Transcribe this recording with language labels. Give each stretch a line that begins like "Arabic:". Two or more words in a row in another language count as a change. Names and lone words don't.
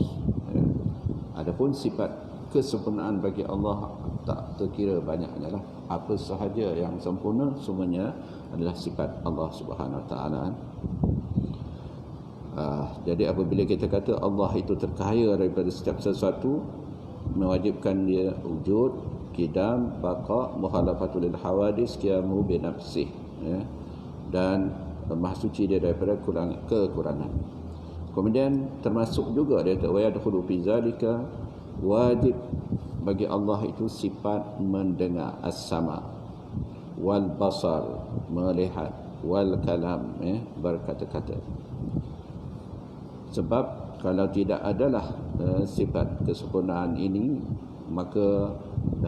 Malay: Adapun sifat kesempurnaan bagi Allah tak terkira banyaknya lah. Apa sahaja yang sempurna semuanya adalah sifat Allah
Arabic: Subhanahu wa taala.
Malay: Jadi apabila kita kata Allah itu terkaya daripada setiap sesuatu, mewajibkan dia wujud, qidam, baqa,
Arabic: mukhalafatul lil hawadis, qiyamu bi nafsih,
Malay: dan maha suci dia daripada kekurangan. Kemudian termasuk juga dia kata
Arabic: wa yadkhulu fi zalika,
Malay: wajib bagi Allah itu sifat mendengar, as-sama, wal basar, melihat, wal kalam, berkata-kata. Sebab kalau tidak adalah sifat kesempurnaan ini, maka dah